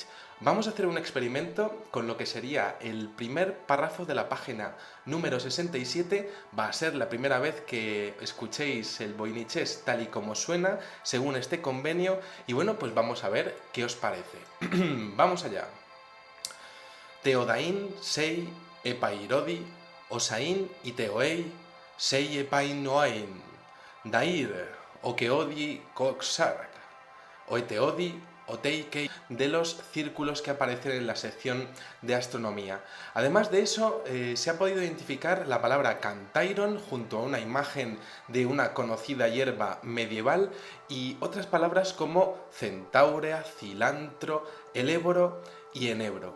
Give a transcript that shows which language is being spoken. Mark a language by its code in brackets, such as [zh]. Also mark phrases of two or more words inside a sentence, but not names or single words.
[es] Vamos a hacer un experimento con lo que sería el primer párrafo de la página número 67. Va a ser la primera vez que escuchéis el voynichés tal y como suena, según este convenio, y bueno, pues vamos a ver qué os parece. Vamos allá. Teodain, Sei, Epairodi, Osain y Teoei, Sei Epain Noain, Dair, Okeodi Koksark, Oeteodi, Oteikei, de los círculos que aparecen en la sección de astronomía. Además de eso, se ha podido identificar la palabra Cantairon junto a una imagen de una conocida hierba medieval y otras palabras como centaurea, cilantro, eléboro y enebro.